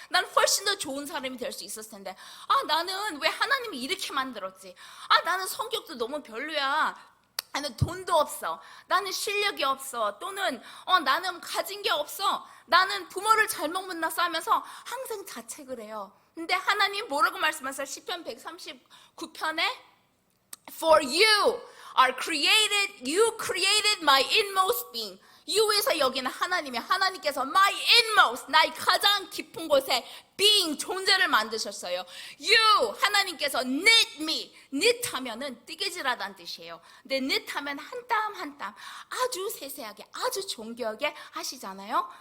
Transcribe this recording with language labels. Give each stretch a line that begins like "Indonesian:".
Korean: 난 훨씬 더 좋은 사람이 될 수 있었을 텐데, 나는 왜 하나님이 이렇게 만들었지? 나는 성격도 너무 별로야. 나는 돈도 없어. 나는 실력이 없어. 또는 나는 가진 게 없어. 나는 부모를 잘못 만나서 하면서 항상 자책을 해요. 근데 하나님 뭐라고 말씀하세요? 시편 139편에
English: For you are created, you created my inmost being.
Korean: you에서 여기는 하나님께서
English: my inmost,
Korean: 나의 가장 깊은 곳에 being, 존재를 만드셨어요. you, 하나님께서
English: knit me,
Korean: knit 하면은 뜨개질하다는 뜻이에요. 근데 knit 하면 한 땀 한 땀 아주 세세하게, 아주 정교하게 하시잖아요.